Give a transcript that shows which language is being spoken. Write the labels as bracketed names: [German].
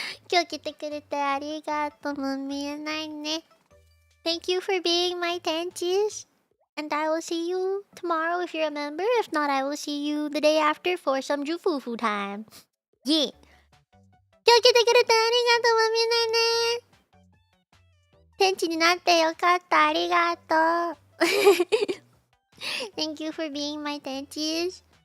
[Japanese] 今日来てくれてありがとう。もう見えないね。 [English] Thank you for being my tenchies. And I will see you tomorrow if you're a member. If not, I will see you the day after for some Jufufu time. Yeah. [Japanese] 今日来てくれてありがとう。もう見えないね。天地になってよかった。ありがとう。 [English] Thank you for being my tenchies.